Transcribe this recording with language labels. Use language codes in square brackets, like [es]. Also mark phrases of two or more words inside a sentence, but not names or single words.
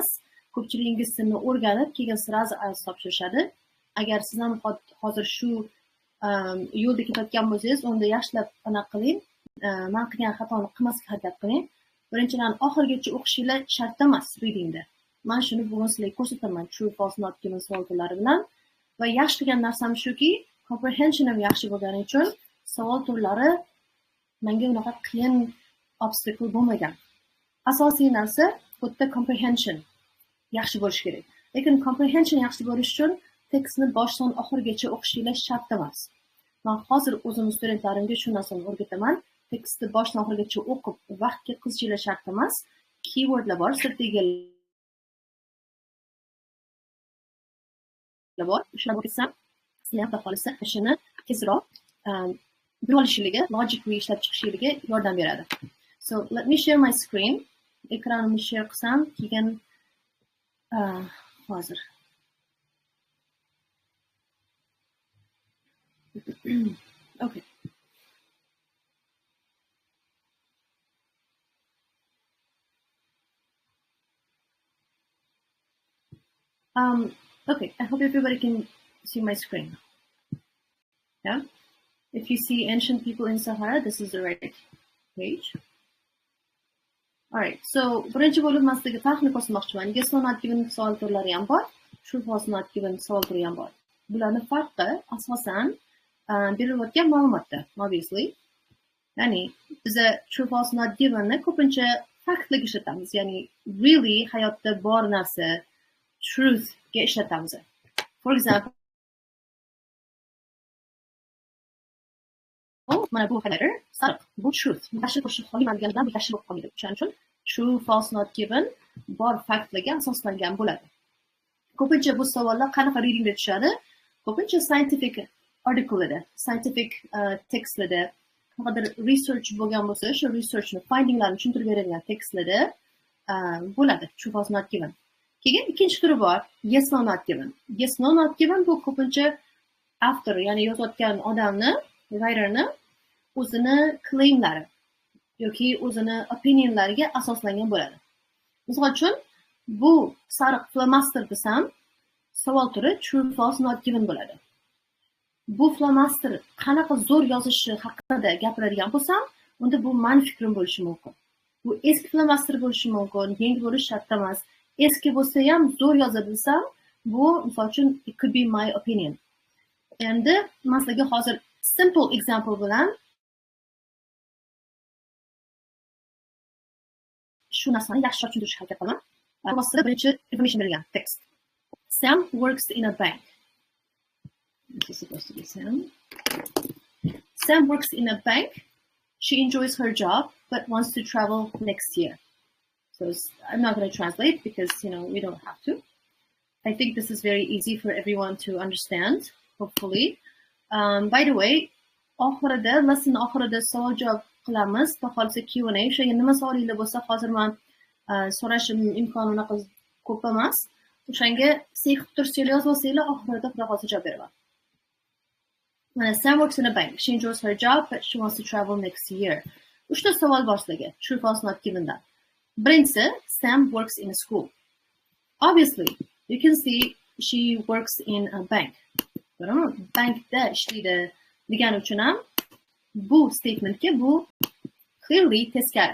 [uz] Ko'pchilik ingliz tilini o'rganib, keyin sirazi IELTS topshirishadi. Agar siz ham hozir shu yo'lda ketayotgan bo'lsangiz, unda yaxshilab anaqa qiling. Men qilgan xatoni qilmaslikka harakat qiling. Birinchidan oxirigacha o'qishinglar shart emas readingda. Men shuni bugun sizlarga ko'rsataman, [en] true, false, not given savol turlari bilan. [uz] Va yaxshi qilgan narsam shuki, comprehensionim yaxshi bo'lgani uchun savol turlari menga unaqa qiyin obstacle bo'lmagan. Asosiy narsa bu yerda comprehension yaxshi bo'lishi kerak. Lekin comprehension yaxshi bo'lish uchun tekstni boshdan oxirigacha o'qishinglar shart emas. Men hozir o'zim studentlarimga shu narsani o'rgataman. Tekstni boshdan oxirigacha o'qib, vaqtga qizishinglar shart emas. Keywordlar bor, strategiyalar bor. Shular o'qisam, sizlar ham xohlasa ishini tezroq bilib olishingiga, logically ishlab chiqishingiga yordam beradi. [en] So let me share my screen. [uz] ekranimni share qilsam, keyin hozir. [en] Okay. Okay, I hope everybody can see my screen. Yeah? If you see ancient people in Sahara, this is the right page. Alright, so [uz] birinchi bo'lib men sizga taxmin ko'rsatmoqchiman. [en] Yes or not given [uz] savol turlari ham bor, [en] true false not given [uz] savol turi ham bor. Bularning farqi asosan berilayotgan ma'lumotda, obviously. Ya'ni biz [en] true false not givenni [uz] ko'pincha faktlarga ishlatamiz, ya'ni really hayotda bor narsa truth ga ishlatamiz. [en] For example, [uz] mana bu highlighter sariq, bu truth. Tashkil qilishni xohlamaydiganidan bu tashkil bo'lib qolmaydi. Shuning uchun [en] true false not given [uz] bor faktlarga asoslangan bo'ladi. Ko'pincha bu savollar qanaqa readingda tushadi? Ko'pincha [en] scientific article'larda, scientific textlarda, [uz] qanaqadir research bo'lgan bo'lsa, shu researchni findinglarni tushuntirib beradigan textlarda bo'ladi. [en] True false not given. [uz] Keyin ikkinchi turi bor, [en] yes no not given. Yes no not given [uz] bu ko'pincha author, ya'ni yozayotgan odamni, writerni o'zini claimlari yoki o'zini opinionlariga asoslangan bo'ladi. Misol uchun, bu sariq flamaster desam, savol turi [en] true false not given [uz] bo'ladi. Bu flamaster qanaqa zo'r yozishi haqida gapiradigan bo'lsam, unda bu meni fikrim bo'lishi mumkin. Bu eski flamaster bo'lishi mumkin, yangi bo'lishi shart emas. Eski bo'lsa ham zo'r yozadi desam, bu misol uchun [en] it could be my opinion. [uz] Endi men sizga hozir [en] simple example [uz] bilan shu narsani yaxshiroq tushuntirishga harakat qilaman. Aslida birinchi information berilgan text. [en] Sam works in a bank. This is supposed to be Sam. Sam works in a bank. She enjoys her job but wants to travel next year. So I'm not going to translate because, we don't have to. I think this is very easy for everyone to understand, hopefully. By the way, [uz] lesson oxirida savol javob qilamiz. Xohlasa Q&A. O'sha nima savolinglar bo'lsa, hozir men so'rashim imkoni unaqa ko'p emas. O'shanga seqib tursanglar, yozib olsanglar, oxirida xudo xohlasa javob beraman. [en] Sam works in a bank. She enjoys her job but she wants to travel next year. [uz] Uchta savol bor sizlarga. [en] True false not given that. Birinchisi, Sam works in a school. Obviously, you can see she works in a bank. [uz] Bankda ishlaydi degani uchun ham bu statementga bu clearly teskari.